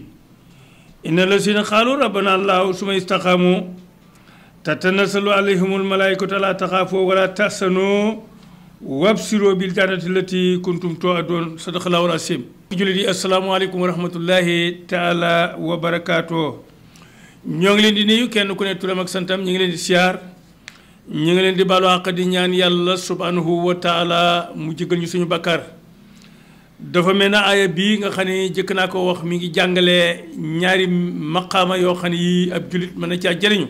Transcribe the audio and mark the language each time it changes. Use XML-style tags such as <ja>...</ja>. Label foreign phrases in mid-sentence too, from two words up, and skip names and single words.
<ar>إن الذين قالوا ربنا الله ثم استقاموا تتنزل عليهم الملائكة ألا تخافوا ولا تحزنوا وأبشروا بالجنة التي كنتم توعدون. صدق الله العظيم. Julidi السلام عليكم ورحمة الله تعالى وبركاته.</ar> <wo>ñoo ngi leen di nuyu kenn ku ne turam ak santam ñu ngi leen di siyaar ñu ngi leen di baalu àq di ñaan yàlla</wo> <ar>سبحانه وتعالى</ar> <wo>mu jéggal ñu suñu bakkaar. dafa mel na aaya bii nga xam ne jëkk naa ko wax mi ngi jàngale ñaari maqaama yoo xam ne yi ab julit mën na caa jëriñu.</wo>